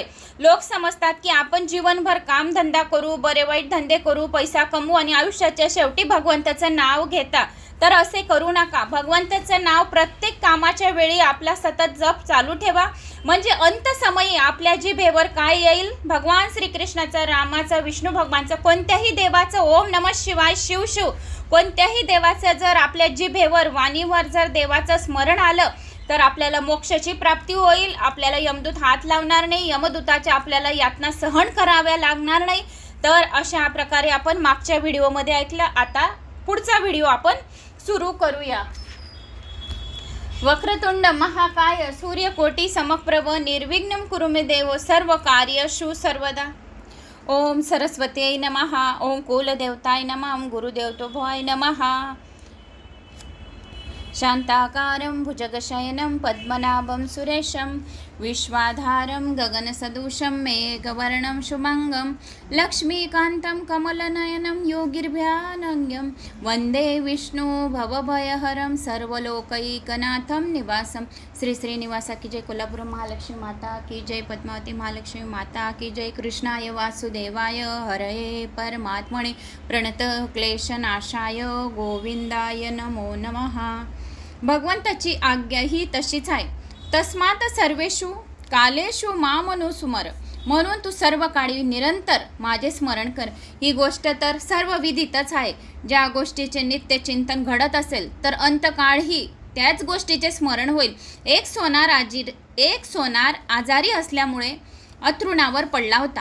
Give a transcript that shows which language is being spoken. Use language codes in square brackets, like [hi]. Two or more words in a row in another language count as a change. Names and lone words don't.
[mr] लोक समजतात की आपण जीवनभर कामधंदा करू, बरे वाईट धंदे करू, पैसा कमवू आणि आयुष्याच्या शेवटी भगवंताचं नाव घेता, तर असे करू नका। भगवंताचं नाव प्रत्येक कामाच्या वेळी आपला सतत जप चालू ठेवा, म्हणजे अंत समयी आपल्या जिभेवर काय येईल, भगवान श्रीकृष्णाचं, रामाचं, विष्णू भगवानचं, कोणत्याही देवाचं [sa] ओम नमः शिवाय, [mr] शिव शिव, कोणत्याही देवाचं जर आपल्या जिभेवर, वाणीवर जर देवाचं स्मरण आलं तर आपल्याला मोक्षाची प्राप्ती होईल। आपल्याला यमदूत हात लावणार नाही, यमदूताच्या आपल्याला यातना सहन कराव्या लागणार नाही। तर अशा प्रकारे आपण मागच्या व्हिडिओमध्ये ऐकलं। आता पुढचा व्हिडिओ आपण सुरू करूया। [sa] वक्रतुंड महाकाय सूर्यकोटी समप्रभ निर्विघ्नं कुरु मे देव सर्वकार्येषु सर्वदा। ओम सरस्वत्यै नमः। ओम कुलदेवताय नमः। ओम गुरुदेवतो भवाय नमः। शान्ताकारं भुजगशयनं पद्मनाभं सुरेशं विश्वाधारं गगनसदृशं मेघवर्णं शुभङ्गं लक्ष्मीकान्तं कमलनयनं योगिर्भ्यानङ्गं वन्दे विष्णु भवभयहरं सर्वलोकैकनाथं निवासं। [hi] श्री श्रीनिवासा की जय, कोल्हापुर महालक्ष्मी माता की जय, पद्मावती महालक्ष्मी माता की जय। [sa] कृष्णाय वासुदेवाय हरये परमात्मने प्रणत क्लेशनाशाय गोविंदाय नमो नमः। [mr] भगवंताची आज्ञा ही तशीच आहे, [sa] तस्मात सर्वेषु कालेषु मामनुस्मर, [mr] म्हणून तू सर्व काळी निरंतर माझे स्मरण कर। ही गोष्ट तर सर्व विदितच आहे, ज्या गोष्टीचे नित्य चिंतन घडत असेल तर अंतकाळही त्याच गोष्टीचे स्मरण होईल। एक सोनार आजारी असल्यामुळे अंथरुणावर पडला होता।